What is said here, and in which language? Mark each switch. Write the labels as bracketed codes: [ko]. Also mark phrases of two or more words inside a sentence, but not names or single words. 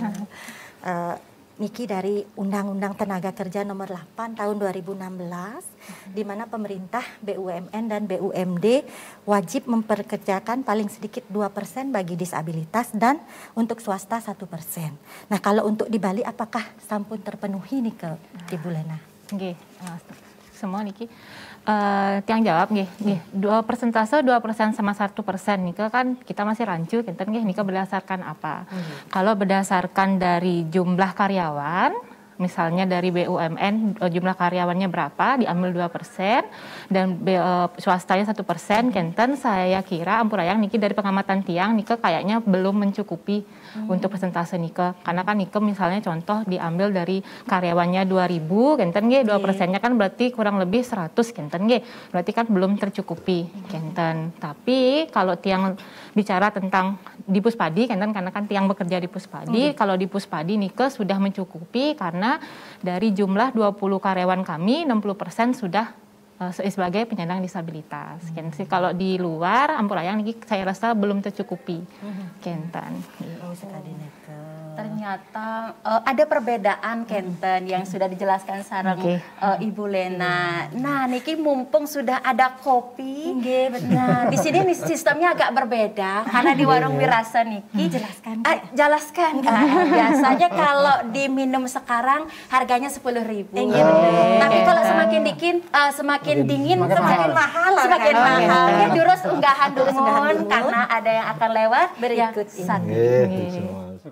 [id] Niki dari Undang-Undang Tenaga Kerja Nomor 8 Tahun 2016, di mana pemerintah, BUMN dan BUMD wajib memperkerjakan paling sedikit 2% bagi disabilitas dan untuk swasta 1%. Nah, kalau untuk di Bali apakah sampun terpenuhi nih ke Ibu Lena? nggih, semua [ban] niki tiang [id] jawab nggih, 2% sama 1% nika kan kita masih rancu [ban] kinten nggih nika [id] berdasarkan apa? Kalau berdasarkan dari jumlah karyawan, misalnya dari BUMN jumlah karyawannya berapa diambil 2% dan swastanya 1%, kenten saya kira [ban] ampurayang niki [id] dari pengamatan [ban] tiang nika [id] kayaknya belum mencukupi untuk persentase nika, karena kan nika misalnya contoh diambil dari karyawannya 2000 [ban] kenten nggih, [id] 2%-nya kan berarti kurang lebih 100 [ban] kenten nggih, [id] berarti kan belum tercukupi kenten. Tapi kalau tiang bicara tentang di Puspadi kenten, karena kan tiang bekerja di Puspadi, kalau di Puspadi nika sudah mencukupi karena dari jumlah 20 karyawan kami 60% sudah sebagai penyandang disabilitas. Kalau di luar [ban] ampurayang niki [id] saya rasa belum tercukupi kenten. Ternyata ada perbedaan kenten yang sudah dijelaskan sareng Ibu Lena. Nah, niki mumpung sudah ada kopi. Nah, di sini nih sistemnya agak berbeda karena di warung Wirasa niki jelaskan. Biasanya kalau diminum sekarang harganya 10.000. Tapi kalau semakin dingin semakin mahal. Semakin mahal. Ya [ban] durus unggahan [id] dulu karena ada yang akan lewat berikut ini.